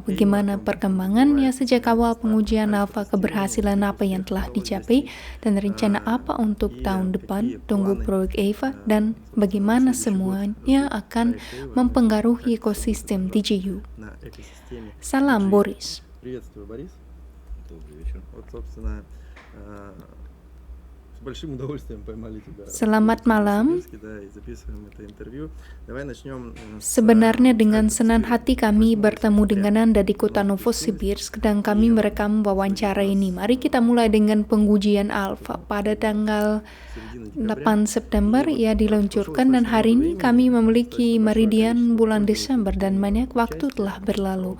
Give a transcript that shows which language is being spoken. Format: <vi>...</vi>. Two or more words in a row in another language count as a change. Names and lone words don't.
<id>Bagaimana perkembangannya sejak awal pengujian alfa, keberhasilan apa yang telah dicapai, dan rencana apa untuk tahun depan, tunggu Proyek EIVA, dan bagaimana semuanya akan mempengaruhi ekosistem DJU. Salam Boris.</id> <ru>Приветствую, Борис. Добрый вечер. Вот, собственно, с большим удовольствием поймали тебя.</ru> <id>Selamat malam.</id> <ru>Да, и записываем это интервью. Давай начнем</ru> <id>Sebenarnya dengan senang hati kami bertemu dengan Anda di kota Novosibirsk dan kami merekam wawancara ini. Mari kita mulai dengan pengujian alfa. Pada tanggal 8 September ia diluncurkan dan hari ini kami memiliki meridian bulan Desember dan banyak waktu telah berlalu.</id>